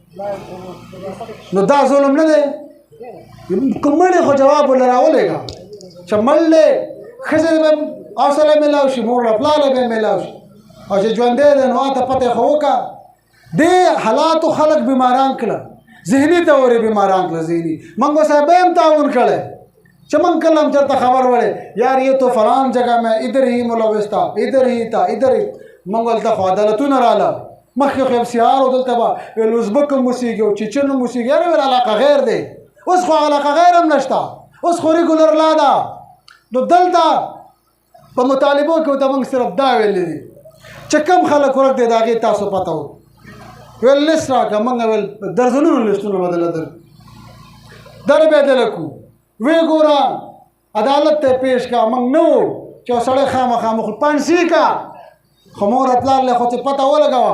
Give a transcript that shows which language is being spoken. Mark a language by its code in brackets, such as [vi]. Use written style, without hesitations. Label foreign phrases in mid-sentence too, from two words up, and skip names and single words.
[ps] نو دا ظلم نه دی که مړې خو جواب ورله راولېږه چې مړ دی ښځې به حوصله میلاو شي مور له پلاله به میلاو شي او چې ژوندی دی نو هغه ته پته یې خو وکړه. دې حالاتو خلک بیماران کړه ذهني طور بیماران کړه ذهني. منگو صاحب هم تعاون کړی چې موږ کله هم چېرته خبر وړی [ur] یار یہ تو فلان جگہ میں ادھر ہی ملوث تھا ادھر ہی [ps] تھا ادھر ہی موږ هلته خو عدالتونه راله مخکې خو FCR و دلته به ویل ازبک هم اوسېږي او چیچن هم اوسېږي یاره ویل علاقه غیر دی. اوس خو علاقه غیر هم نشته اوس خو ریګولر لا ده. نو دلته په مطالبو کې ورته موږ صرف دا ویلی دي چې کوم خلک ورک دی د هغې تاسو پته و ویل لیست راکړه موږ ویل درځنونو لیستونه به دله در به یې دله کړو ویې ګوره عدالت ته یې پیش کړه موږ نه وو چې یو سړی خامخا مخ پانسي کا خو مور پلار له خو چې پته ولګوه.